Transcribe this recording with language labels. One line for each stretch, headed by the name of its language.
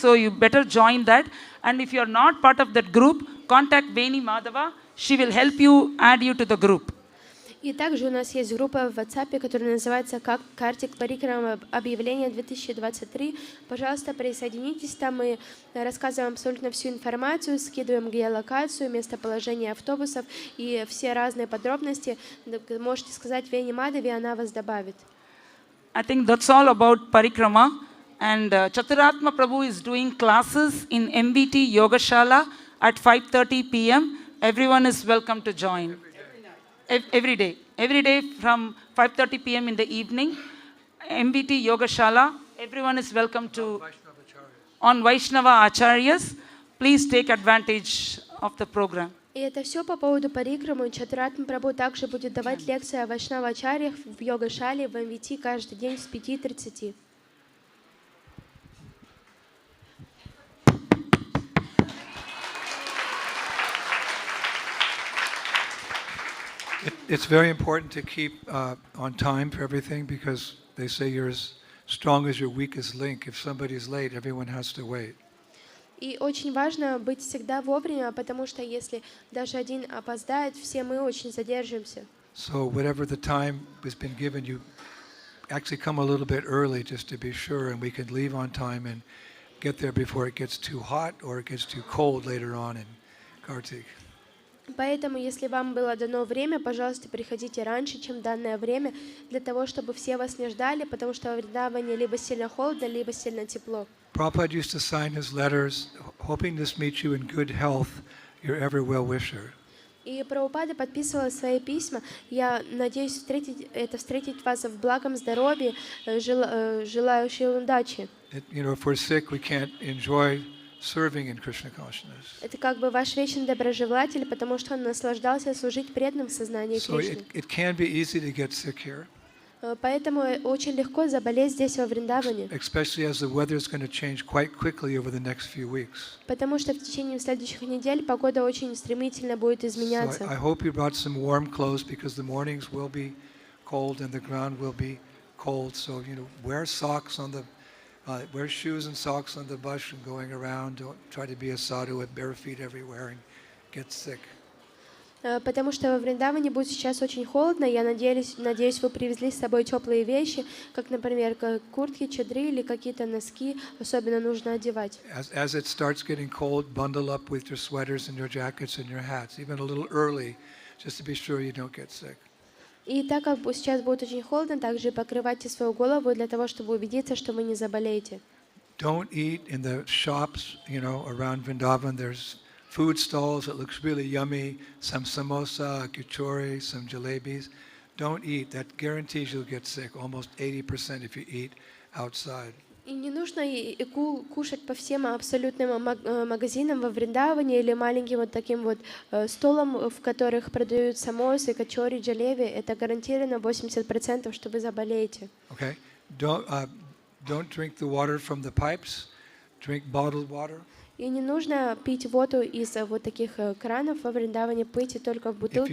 English: So you better join that. And if you are not part of that group, contact Veni Madhava. She will help you, add you to the group.
Russian: И также у нас есть группа в WhatsApp, которая называется «Картик Парикрама. Объявление 2023». Пожалуйста, присоединитесь, там мы рассказываем абсолютно всю информацию, скидываем геолокацию, местоположение автобусов и все разные подробности. Можете сказать Вени Мадаве, она вас добавит.
English: I think that's all about Parikrama. And Chaturatma Prabhu is doing classes in MBT Yogashala at 5:30 p.m. Everyone is welcome to join. Every day from 5:30 p.m. in the evening, MBT Yogashala. Everyone is welcome to on Vaishnava Acharyas. Please take advantage of the program.
Russian: И это все по поводу Парикрамы. Чатуратма Прабху также будет давать лекции о Вайшнава Ачарьях в Йогашале в МВТ каждый день с 5:30.
English: It's very important to keep on time for everything, because they say you're as strong as your weakest link. If somebody's late, everyone has to wait.
Russian: И очень важно быть всегда вовремя, потому что если даже один опоздает, все мы очень задержимся.
English: So whatever the time has been given, you actually come a little bit early just to be sure, and we can leave on time and get there before it gets too hot or it gets too cold later on in Kartik.
Russian: Поэтому, если вам было дано время, пожалуйста, приходите раньше, чем данное время, для того, чтобы все вас не ждали, потому что в Вриндаване либо сильно холодно, либо сильно тепло.
English: Prabhupada used to sign his letters, hoping to meet you in good health, your ever well-wisher.
Russian: И Прабхупада подписывала свои письма. Я надеюсь встретить вас в благом здоровье, желающие удачи.
English: If we're sick, we can't enjoy serving in Krishna consciousness.
Russian: Это как бы ваш вечный доброжелатель, потому что он наслаждался служить преданным в сознании
English: So
Russian: Кришны.
English: it can be easy to get sick here.
Russian: Поэтому очень легко заболеть здесь, во Вриндаване.
English: Especially as the weather is going to change quite quickly over the next few weeks.
Russian: Потому что в течение следующих недель погода очень стремительно будет изменяться.
English: So I hope you brought some warm clothes, because the mornings will be cold and the ground will be cold. So wear socks on Wear shoes and socks on the bus and going around. Don't try to be a sadhu with bare feet everywhere and get sick.
Russian: Потому что во Вриндаване будет сейчас очень холодно. Я надеюсь, вы привезли с собой теплые вещи, как, например, куртки, чадры или какие-то носки. Особенно нужно одевать.
English: As it starts getting cold, bundle up with your sweaters and your jackets and your hats, even a little early, just to be sure you don't get sick.
Russian: И так как сейчас будет очень холодно, также покрывайте свою голову для того, чтобы убедиться, что вы не заболеете.
English: Don't eat in the shops, around Vrindavan. There's food stalls that looks really yummy, some samosa, kachori, some jalebis. Don't eat. That guarantees you'll get sick, almost 80% if you eat outside.
Russian: И не нужно кушать по всем абсолютным магазинам во Вриндаване или маленьким вот таким вот столам, в которых продают самосы, качори, джалеби. Это гарантированно 80%, что вы заболеете.
English: Okay. Don't drink the water from the pipes. Drink bottled water.
Russian: И не нужно пить воду из вот таких кранов во Вриндаване, пейте только в бутылке.